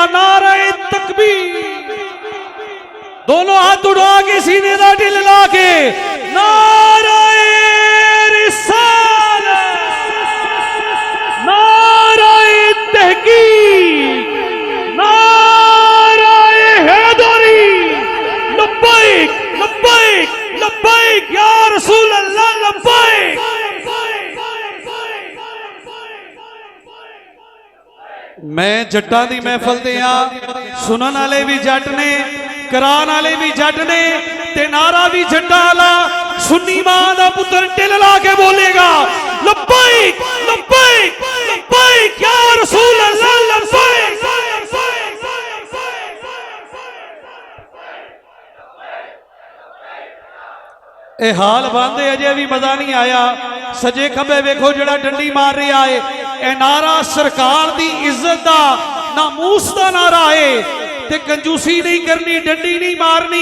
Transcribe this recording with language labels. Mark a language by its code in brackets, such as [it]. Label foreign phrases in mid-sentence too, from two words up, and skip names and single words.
[pa] نعرۂ تکبیر دونوں ہاتھ اٹھا کے سینے دا ٹل لا کے نعرۂ رسالت نعرۂ تحقیق نعرۂ حیدری [ar] لبيك لبيك لبيك يا رسول الله لبيك. [pa] میں جٹاں دی محفل تے آ سنن والے بھی جٹ نیں کران والے بھی جٹ نیں تے نعرہ بھی جٹاں والا سنی ماں دا پتر ٹل لا کے بولے گا [ar] لبيك لبيك لبيك يا رسول الله لبيك. [pa] اے حال باندھے اجے بھی مزہ نہیں آیا. سجے کھبے ویکھو جہڑا ڈنڈی مار رہا ہے اے نعرہ سرکار دی عزت دا ناموس دا نعرہ ہے تے کنجوسی نہیں کرنی ڈنڈی نہیں مارنی.